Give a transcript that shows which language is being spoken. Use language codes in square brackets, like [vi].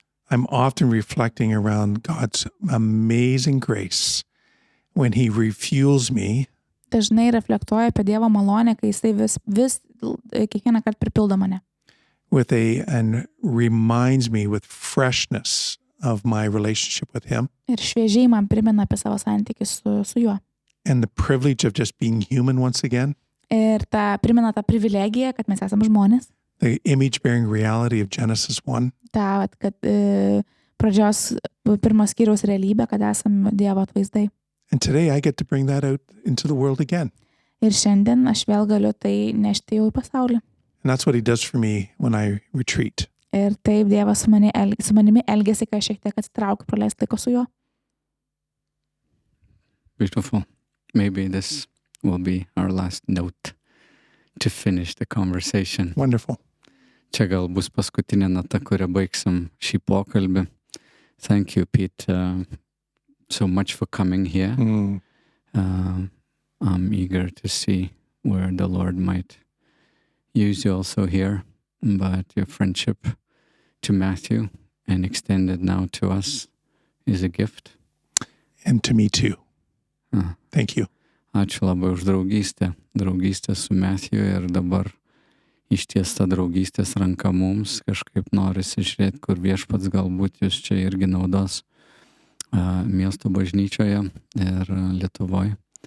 [en] I'm often reflecting around God's amazing grace when He refuels me [lt] Dažnai reflektuoju apie Dievo malonę, kai jisai vis kiekvieną kartą pripildo mane. [en] and reminds me with freshness of my relationship with Him [lt] Ir šviežiai man primena apie savo santykį su juo. [en] and the privilege of just being human once again, [lt] Ir primena tą privilegiją, kad mes esame žmonės. [en] the image-bearing reality of Genesis 1. [lt] Kad pradžios pirmos skyriaus realybė, kad esame Dievo atvaizdai. [en] And today I get to bring that out into the world again. [lt] Ir šiandien aš vėl galiu tai nešti jau į pasaulį. [en] And that's what He does for me when I retreat. [lt] Ir taip Dievas su manimi elgėsi, kai aš šiek tiek atsitraukiu praleisti laiko su juo. [en] Beautiful. Maybe this will be our last note to finish the conversation. Wonderful. [lt] Čia gal bus paskutinė nata, kurią baigsim šį pokalbį. [en] Thank you, Pete, so much for coming here. I'm eager to see where the Lord might use you also here, but your friendship to Matthew and extended now to us is a gift. And to me too. Thank you. [lt] Ačiū labai už draugystę su Matthew ir dabar ištiesta draugystės ranka mums, kažkaip norisi žiūrėti, kur Viešpats galbūt jūs čia irgi naudos miesto bažnyčioje ir Lietuvoje.